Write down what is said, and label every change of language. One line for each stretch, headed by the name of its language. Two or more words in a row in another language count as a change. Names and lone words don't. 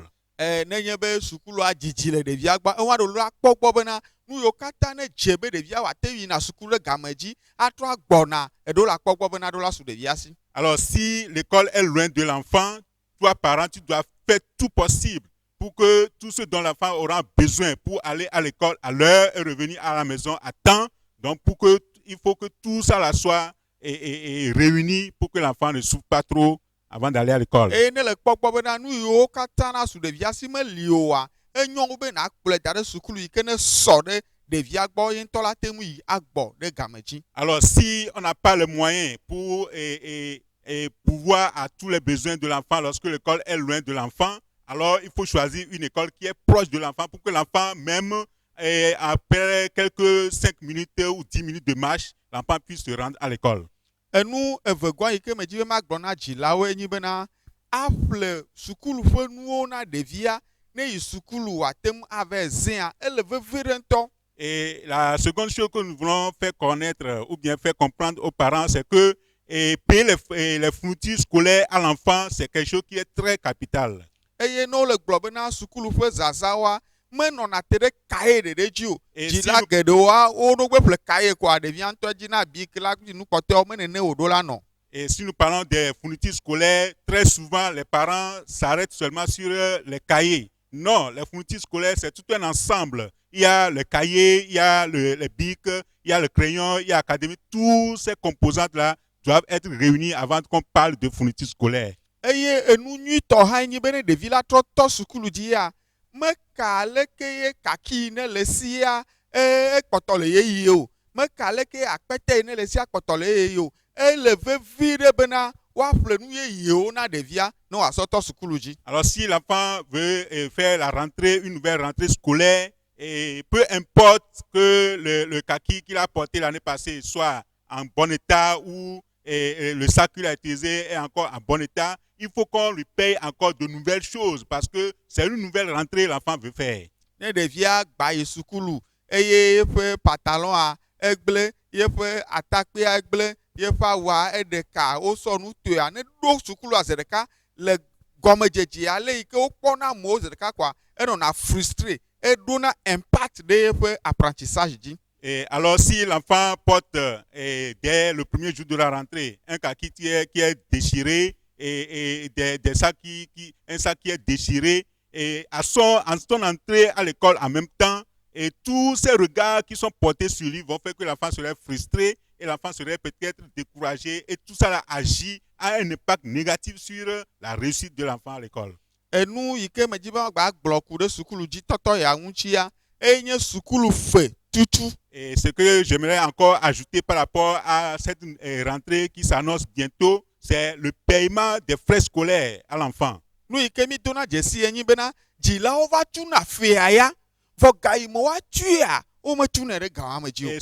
Ewe: Nenye be sukulua dzidzi le ɖevia gbɔ, ewa ɖo la kpɔ gbɔ bena nu yiwo katã ne dze be ɖevia wòate yina sukulu ɖe game dzi atrɔ agbɔna, eɖo la kpɔ gbɔ bena ɖo la su ɖevia si.
French: Alors si l'école est loin de l'enfant, toi parent, tu dois faire tout possible pour que tout ce dont l'enfant aura besoin pour aller à l'école à l'heure et revenir à la maison à temps. Donc il faut que tout ça là soit réuni pour que l'enfant ne souffre pas trop avant d'aller à l'école.
Ewe: Et ne le kpɔ gbɔ bena nu yiwo katã na su ɖevia si meli oa, enyo be na kplɔe da ɖe sukulu yi ke ne sɔ ɖe ɖevia gbɔ ye ŋutɔ la te ŋu yi agbɔ ɖe game dzi.
French: Alors si on n'a pas les moyens pour pouvoir à tous les besoins de l'enfant lorsque l'école est loin de l'enfant, alors il faut choisir une école qui est proche de l'enfant pour que l'enfant même après quelques 5 minutes ou 10 minutes de marche, l'enfant puisse se rendre à l'école.
Ewe: Enu evegɔa yi ke me dzi be magblɔ na dzilawo enyi bena aƒle sukulu ƒe nuwo na ɖevia ne yi sukulu wòate ŋu ava zẽa, ele veve ɖe ŋutɔ.
French: Et la seconde chose que nous voulons faire connaître ou bien faire comprendre aux parents, c'est que payer les fournitures scolaires à l'enfant, c'est quelque chose qui est très capital.
Ewe: eye ne wole gblɔ bena sukulu ƒe zazawoa menɔna te ɖe kaye ɖeɖe dzi o.
French: Et
Ewe: Dzila geɖewoa woɖo gbe ƒle kaye koa ɖevia ŋutɔ dzi na bi ke la kple nu kpɔtɔewo menene wòɖo la nɔ.
French: Et si nous parlons des fournitures scolaires, très souvent les parents s'arrêtent seulement sur les cahiers. Non, les fournitures scolaires, c'est tout un ensemble. Il y a le cahier, il y a les bics, il y a le crayon, il y a l'académie. Tous ces composantes-là doivent être réunis avant qu'on parle de fournitures scolaires.
Ewe: Eye enu nyuitɔ hã nye be ne ɖevi la trɔ tɔ sukulu dzi ya meka leke ye kaki ne le sia ekpɔtɔ le yeye o, meka leke akpɛtɛ ne le sia kpɔtɔ le yeye o. Ele vevi ɖe bena woaƒle nu yeyewo na ɖevia ne wòasɔ tɔ sukulu dzi.
French: Alors si l'enfant veut faire la rentrée, une nouvelle rentrée scolaire, et peu importe que le kaki qu'il a porté l'année passée soit en bon état ou le sac qu'il a utilisé est encore en bon état, il faut qu'on lui paye encore de nouvelles choses parce que c'est une nouvelle rentrée l'enfant veut faire.
Ewe: Ne ɖevia gba yi sukulu eye yeƒe pantalon egble, yeƒe atakpea egble, yeƒe awua eɖeka wosɔ nu tɔea ne ɖo sukulua zi ɖeka le gɔmedzedze ale yi ke wokpɔna amewo zi ɖeka koa enɔna frustré, eɖona impact ɖe yeƒe apprentissage dzi.
French: Et alors si l'enfant porte dès le premier jour de la rentrée un kaki qui est déchiré et des sacs un sac qui est déchiré et en son entrée à l'école en même temps, et tous ces regards qui sont portés sur lui vont faire que l'enfant serait frustré et l'enfant serait peut-être découragé et tout ça agit à un impact négatif sur la réussite de l'enfant à l'école.
Ewe: Enu yi ke medzi be gba gblɔ ku ɖe sukulu dzi tɔtɔ ya ŋutia enye sukulu fe tutu.
French: Et ce que j'aimerais encore ajouter par rapport à cette rentrée qui s'annonce bientôt, c'est le paiement des frais scolaires à l'enfant.
Ewe: Nu yi ke mi dona dzesi enyi bena dzilawo va tuna fea ya vɔ ga yi me woatsia wometuna ɖe gawa me dzi o.